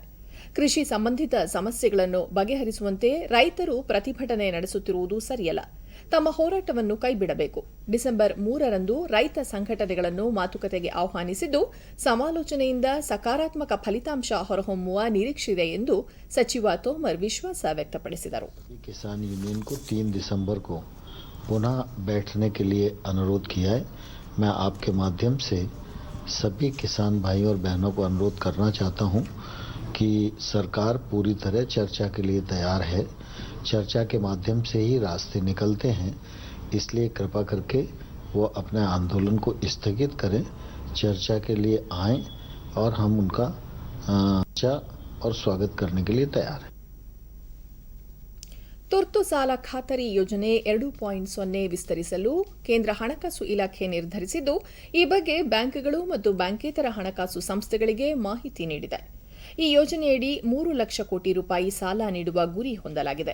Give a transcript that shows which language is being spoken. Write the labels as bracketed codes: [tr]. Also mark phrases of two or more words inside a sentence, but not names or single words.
[kn] ಕೃಷಿ ಸಂಬಂಧಿತ ಸಮಸ್ಯೆಗಳನ್ನು ಬಗೆಹರಿಸುವಂತೆ ರೈತರು ಪ್ರತಿಭಟನೆ ನಡೆಸುತ್ತಿರುವುದು ಸರಿಯಲ್ಲ. ತಮ್ಮ ಹೋರಾಟವನ್ನು ಕೈಬಿಡಬೇಕು. ಡಿಸೆಂಬರ್ 3ರಂದು ರೈತ ಸಂಘಟನೆಗಳನ್ನು ಮಾತುಕತೆಗೆ ಆಹ್ವಾನಿಸಿದ್ದು ಸಮಾಲೋಚನೆಯಿಂದ ಸಕಾರಾತ್ಮಕ ಫಲಿತಾಂಶ ಹೊರಹೊಮ್ಮುವ ನಿರೀಕ್ಷೆಯಿದೆ ಎಂದು ಸಚಿವ ತೋಮರ್ ವಿಶ್ವಾಸ ವ್ಯಕ್ತಪಡಿಸಿದರು. [hi] किसान यूनियन को 3 दिसंबर को पुनः बैठने के लिए अनुरोध किया है. मैं आपके माध्यम से सभी किसान भाई और बहनों को अनुरोध करना चाहता हूं कि सरकार पूरी तरह चर्चा के लिए तैयार है. चर्चा के माध्यम से ही रास्ते निकलते हैं. इसलिए कृपा करके वो अपने आंदोलन को स्थगित करें, चर्चा के लिए आएं और हम उनका चर्चा और स्वागत करने के लिए तैयार हैं. [kn] ತುರ್ತು ಸಾಲ ಖಾತರಿ ಯೋಜನೆ 2.0 ವಿಸ್ತರಿಸಲು ಕೇಂದ್ರ ಹಣಕಾಸು ಇಲಾಖೆ ನಿರ್ಧರಿಸಿದ್ದು ಈ ಬಗ್ಗೆ ಬ್ಯಾಂಕ್ಗಳು ಮತ್ತು ಬ್ಯಾಂಕೇತರ ಹಣಕಾಸು ಸಂಸ್ಥೆಗಳಿಗೆ ಮಾಹಿತಿ ನೀಡಿದೆ. ಈ ಯೋಜನೆಯಡಿ 3 ಲಕ್ಷ ಕೋಟಿ ರೂಪಾಯಿ ಸಾಲ ನೀಡುವ ಗುರಿ ಹೊಂದಲಾಗಿದೆ.